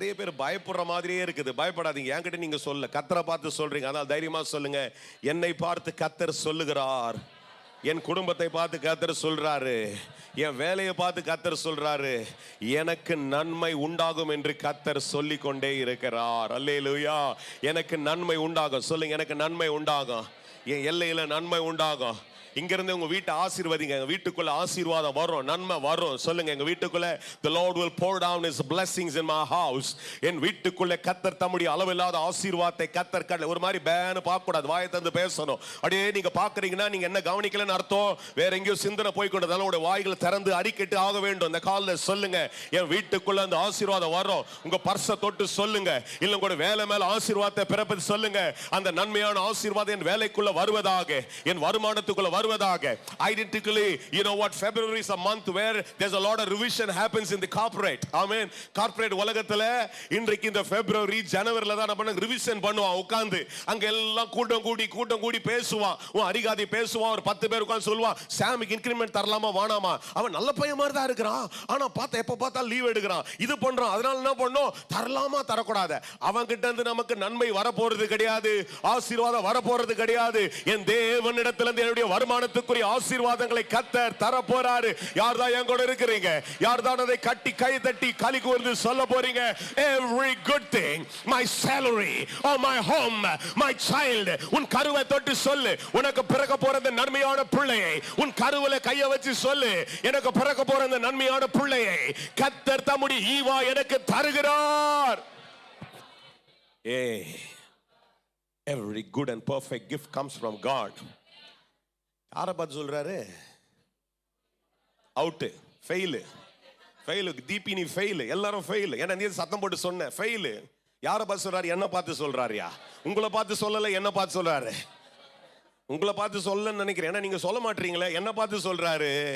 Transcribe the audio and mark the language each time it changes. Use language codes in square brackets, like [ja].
[ta] நிறைய பேர் பயப்படுற மாதிரியே இருக்குது. பயப்படாதீங்க, என்கிட்ட நீங்க சொல்ல, கர்த்தரை பார்த்து சொல்றீங்க, அதனால தைரியமா சொல்லுங்க, என்னை பார்த்து கர்த்தர் சொல்லுகிறார், என் குடும்பத்தை பார்த்து கர்த்தர் சொல்றாரு, என் வேலையை பார்த்து கர்த்தர் சொல்றாரு, எனக்கு நன்மை உண்டாகும் என்று கர்த்தர் சொல்லிக் கொண்டே இருக்கிறார். அல்லேலூயா. எனக்கு நன்மை உண்டாகும். சொல்லுங்க, எனக்கு நன்மை உண்டாகும், என் எல்லையில நன்மை உண்டாகும். இங்க இருந்து உங்க வீட்டை ஆசீர்வதிங்க, எங்க வீட்டுக்குள்ள ஆசீர்வாதம் வரும், நன்மை வரும். சொல்லுங்க, எங்க வீட்டுக்குள்ள [en] the Lord will pour down his blessings in my house. [ta] என் வீட்டுக்குள்ள கர்த்தர் தம்முடைய அளவில்லாத ஆசீர்வாதத்தை கர்த்தர் ஒரு மாதிரி பேன்னு பார்க்க கூடாது, வாயை தந்து பேசணும். அப்படியே நீங்க பாக்குறீங்கன்னா நீங்க என்ன கவனிக்கலன்னு அர்த்தம், வேற எங்கேயோ சிந்தனை போய் கொண்டதால உங்களுடைய வாய்களை திறந்து அறிக்கிட்டு ஆக வேண்டும். இந்த காலில் சொல்லுங்க, என் வீட்டுக்குள்ள அந்த ஆசீர்வாதம் வரும். உங்க பர்ஸை தொட்டு சொல்லுங்க, இல்ல உங்களோட வேலை மேல ஆசீர்வாதத்தை பிறப்பது சொல்லுங்க, அந்த நன்மையான ஆசீர்வாதம் என் வேலைக்குள்ள வருவதாக, என் வருமானத்துக்குள்ள வருவதாக. [en] Identically, you know what, February is a month where there's a lot of revision happens in the corporate. Amen. [ta] Corporate உலகத்துல இன்றைக்கு இந்த February January தான் நம்ம ரிவிஷன் பண்ணுவான். உட்கார்ந்து அங்க எல்லாம் கூட்டம் கூடி பேசுவான். அரிகாதி பேசுவான். ஒரு 10 பேர் உட்கார்ந்து சொல்லுவான், சாமிக்கு இன்கிரிமென்ட் தரலாமா வேணாமா? அவன் நல்ல பையன் மாதிரி தான் இருக்கிறான், ஆனா பார்த்தா எப்ப பார்த்தா லீவ் எடுக்கிறான், இது பண்றான், அதனால என்ன பண்ணோம், தரலாமா தரக்கூடாது. அவன் கிட்ட இருந்து நமக்கு நன்மை வரப்போறது கிடையாது, ஆசீர்வாதம் வரப்போறது கிடையாது. என் தேவனிடத்திலிருந்து என்னுடைய வருமானத்துக்குரிய ஆசீர்வாதங்களை கர்த்தர் தர போறாரு. யார் தான் என் கூட இருக்கிறீங்க? யார் தான் அதை கட்டி கை தட்டி களி கூர்ந்து சொல்ல போறீங்க? [en] Every good thing, my salary or my home, my child. [ta] உன் கருவை தொட்டு சொல்லு, உனக்கு பிறக்க போற இந்த நன்மையான பிள்ளையை உன் கருவில கைய வச்சு சொல்லு, எனக்கு பிறக்க போற இந்த நன்மையான பிள்ளையை கர்த்தர் தம்முடைய ஈவா எனக்கு தருகிறார். [en] Every good and perfect gift comes from God. [ta] யாரை பார்த்து சொல்றாரு? அவுட், ஃபெயில், தீபி நீ ஃபெயில், எல்லாரும் ஃபெயில். ஏன்னா நீ சத்தம் போட்டு சொன்ன ஃபெயில். யாரை பார்த்து சொல்றாரு? என்ன பார்த்து சொல்றாருயா? உங்களை பார்த்து சொல்லல, என்ன பார்த்து சொல்றாரு? உங்களை பார்த்து சொல்லன்னு நினைக்கிறேன், ஏன்னா நீங்க சொல்ல மாட்டீங்களே. என்ன பார்த்து சொல்றாரு?